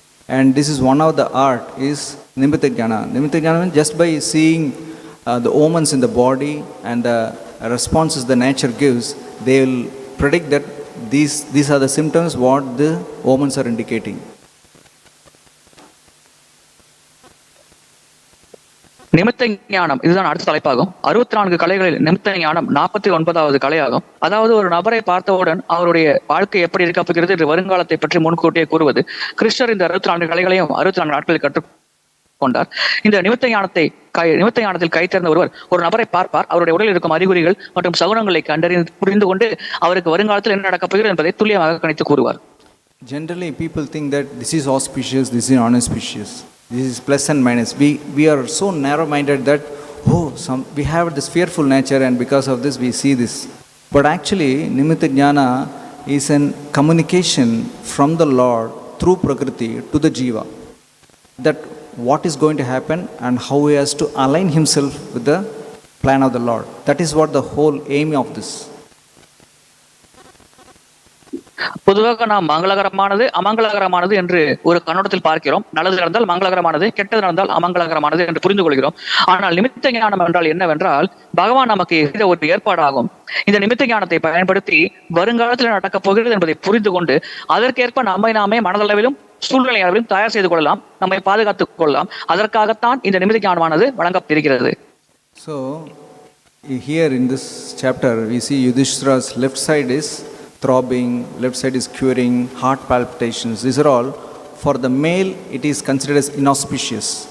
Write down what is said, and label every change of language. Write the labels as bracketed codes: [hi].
[en] And this is one of the art is nimitta jnana. Nimitta jnana means just by seeing the omens in the body and the responses the nature gives, they will predict that these are the symptoms what the omens are indicating. [ta] நிமித்த ஞானம் இதுதான் அடுத்த தலைப்பாகும். 64 கலைகளில் நிமித்த ஞானம் 49வது கலையாகும். அதாவது ஒரு நபரை பார்த்தவுடன் அவருடைய வாழ்க்கை எப்படி இருக்க போகிறது என்று வருங்காலத்தை பற்றி முன்கூட்டியே கூறுவது. கிருஷ்ணர் இந்த 64 கலைகளையும் 64 நாட்களில் கற்றுக்கொண்டார். இந்த நிமித்த ஞானத்தில் கை தேர்ந்த ஒருவர் ஒரு நபரை பார்ப்பார். அவருடைய உடலில் இருக்கும் அறிகுறிகள் மற்றும் சகுனங்களை கண்டறிந்து புரிந்து கொண்டு அவருக்கு வருங்காலத்தில் என்ன நடக்கப் போகிறது என்பதை துல்லியமாக கணித்து கூறுவார். [en] Generally people think that this is auspicious, this is inauspicious. This is plus and minus. We are so narrow-minded that we have this fearful nature and because of this we see this. But actually, nimitta jnana is an communication from the Lord through Prakriti to the Jiva. That what is going to happen and how he has to align himself with the plan of the Lord. That is what the whole aim of this. [ta] பொதுவாக நாம் மங்களகரமானது அமங்கலகரமானது என்று ஒரு கண்ணோட்டத்தில் பார்க்கிறோம். நல்லது நடந்தால் மங்களகரமானது, கெட்டது நடந்தால் அமங்கலகரமானது என்று புரிந்து கொள்கிறோம். ஆனால் நிமித்த ஞானம் என்றால் என்னவென்றால் பகவான் நமக்கு செய்த ஒரு ஏற்பாடாகும். இந்த நிமித்த ஞானத்தை பயன்படுத்தி வருங்காலத்தில் நடக்கப் போகிறது என்பதை புரிந்து கொண்டு அதற்கேற்ப நம்மை நாமே மனதளவிலும் சூழ்நிலை அளவிலும் தயார் செய்து கொள்ளலாம், நம்மை பாதுகாத்துக் கொள்ளலாம். அதற்காகத்தான் இந்த நிமித்த ஞானமானது வழங்கப்பட்டிருக்கிறது. [en] So here in this chapter we see Yudhishthira's left side is throbbing, left side is quivering, heart palpitations. These are all for the male it is considered as inauspicious.